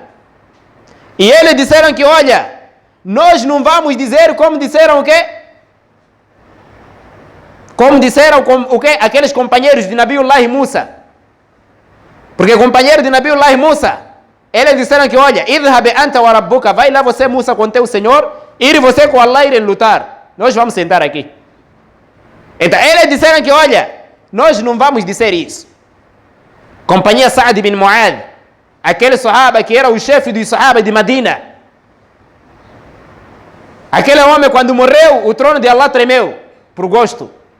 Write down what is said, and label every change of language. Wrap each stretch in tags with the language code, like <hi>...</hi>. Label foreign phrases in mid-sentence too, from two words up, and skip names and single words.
<pt>E eles disseram que: olha, nós não vamos dizer como disseram o quê? Como disseram o quê? Aqueles companheiros de Nabiullah Musa. Porque companheiro de Nabiullah Musa, eles disseram que: olha,</pt> <ar>اذهب أنت وربك,</ar> <pt>vai lá você, Musa, com teu Senhor, e você com Allah irem lutar. Nós vamos sentar aqui. Então eles disseram que: olha, nós não vamos dizer isso. Companhia Sa'd bin Mu'adh, aquele sahaba que era o chefe dos sahaba de Medina. Aquele homem, quando morreu, o trono de Allah tremeu, por gosto.</pt>